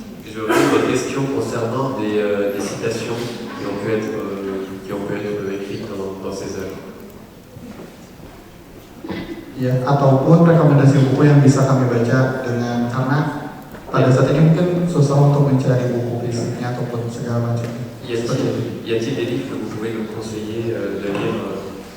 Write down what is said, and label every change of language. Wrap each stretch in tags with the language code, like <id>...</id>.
<fr>Je réponds à votre question concernant des citations qui ont pu être écrites dans ces œuvres.</fr> <id>Ya, ataupun rekomendasi buku yang bisa kami baca karena pada saat ini mungkin susah untuk mencari buku fisiknya ataupun segala macamnya.</id> <fr>Y a-t-il des livres que vous pouvez nous conseiller de lire aujourd'hui?</fr>